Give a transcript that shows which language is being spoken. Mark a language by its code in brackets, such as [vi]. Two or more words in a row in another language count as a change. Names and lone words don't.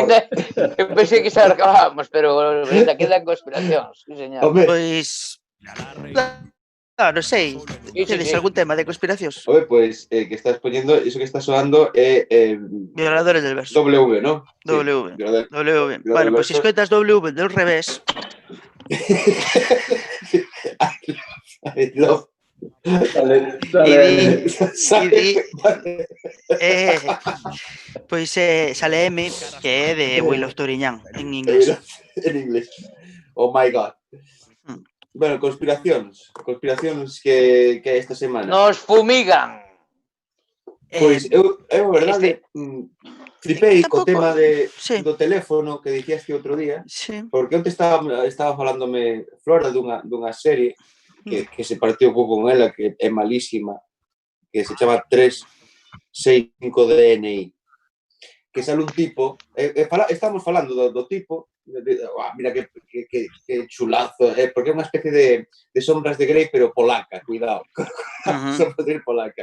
[gl] Eu pensei que xa acabábamos, pero quedan conspiracións. Sí, señor. Pois... Claro, sei. Tedes algún tema de conspiracións? Home, pois, que estás poñendo, iso que está soando é... Violadores del verso. W, ¿no? W. Sí, W. Bueno, pois se escoitas W [es] del revés... [en] I love... [gl] Pois sale M, que é de [en] Will of [gl] Touriñán, en inglés. En inglés. [en] Oh my God. [gl] Bueno, conspiracións que esta semana. Nos fumigan. Pois eu verdade, flipei co tema do teléfono que dicías outro día, porque onte estaba falándome Flora dunha serie que se partiu un pouco con ela, que é malísima, que se chama 365 DNI, que sale un tipo, estamos falando do tipo, mira que chulazo, porque é unha especie de sombras de Grey, pero polaca, cuidado, sombras de Grey polaca.